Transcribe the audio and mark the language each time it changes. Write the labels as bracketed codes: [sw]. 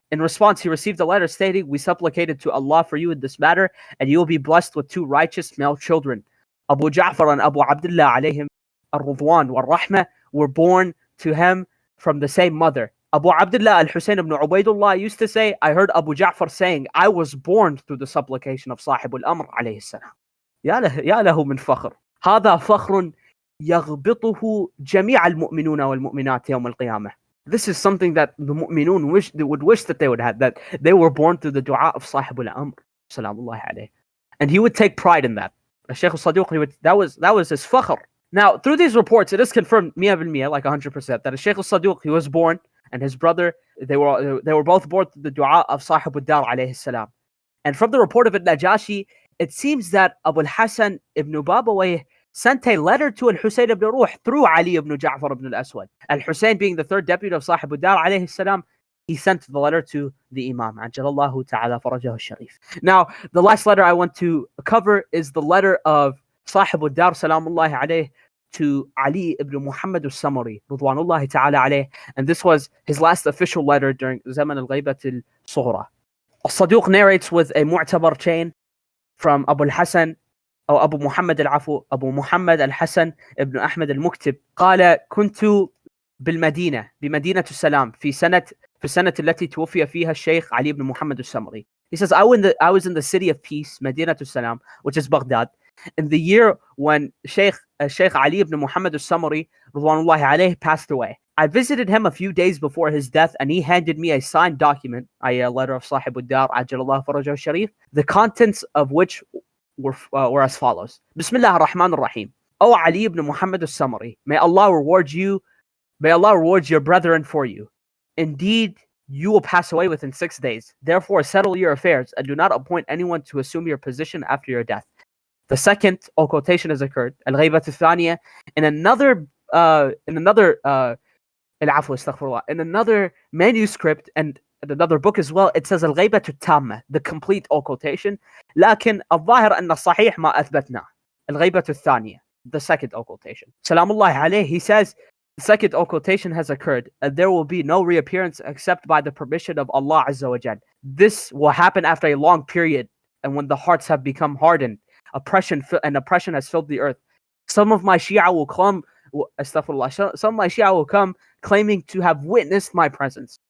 [en] In response, he received a letter stating, "We supplicated to Allah for you in this matter, and you will be blessed with 2 righteous male children. Abu Ja'far and Abu Abdullah alayhim al-Ridwan wal-Rahmah were born to him from the same mother." Abu Abdullah al-Husayn ibn Ubaidullah used to say, I heard Abu Ja'far saying, I was born through the supplication of Sahib al-Amr alayhi salam. [ar] يا له من فخر. هذا فخر يغبطه جميع المؤمنون والمؤمنات يوم القيامة. [en] This is something that the mu'minun would wish that they would have, that they were born through the dua of Sahib al-Amr salamullahi alayhi. And he would take pride in that. Shaykh al-Sadiq, that was his fakhr. Now, through these reports, it is confirmed 100%, like 100%, that Shaykh al-Sadiq, he was born, and his brother, they were both born through the dua of Sahib al-Dar alayhi salam. And from the report of al-Najashi, it seems that Abu al-Hasan ibn Babawayh sent a letter to al-Husayn ibn Ruh through Ali ibn Ja'far ibn al-Aswad. Al-Husayn, being the 3rd deputy of Sahib al-Dar alayhi salam, he sent the letter to the Imam. Ajalallahu ta'ala farajahu al-Sharif. Now, the last letter I want to cover is the letter of Sahib al-Dar salamullahi alayhi to Ali ibn Muhammad al-Samari Ridwanullahi ta'ala alayhi. And this was his last official letter during Zaman al-Ghayba al-Sughra. Al-Sadiq narrates with a mu'tabar chain from Abu al-Hasan [ar] أو أبو محمد العفو أبو محمد الحسن ابن أحمد المكتب قال كنت بالمدينة بمدينة السلام في السنة التي توفي فيها الشيخ علي بن محمد السمري. [en] He says, I was in the city of peace, Medina al-Salam, which is Baghdad, in the year when Sheikh Ali ibn Muhammad al-Samari Ridwanullahi alayhi passed away. I visited him a few days before his death, and he handed me a signed document, a letter of Sahib al-Dar, Ajalallahu farajahu al-Sharif, the contents of which were as follows. Bismillah ar-Rahman ar-Rahim. O Ali ibn Muhammad al-Samari, may Allah reward your brethren for you. Indeed, you will pass away within 6 days. Therefore, settle your affairs and do not appoint anyone to assume your position after your death. The second occultation has occurred, al-Ghayba al-Thaniya, in another manuscript and another book as well. It says al-Ghayba al-Tamma, the complete occultation. [ar] لكن الظاهر أن الصحيح ما أثبتنا. [en] al-Ghayba al-Thaniya, the second occultation. Salamullahi alayhi, he says, the second occultation has occurred, and there will be no reappearance except by the permission of Allah Azza wa Jal. This will happen after a long period, and when the hearts have become hardened, oppression has filled the earth. Some of my Shia will come claiming to have witnessed my presence.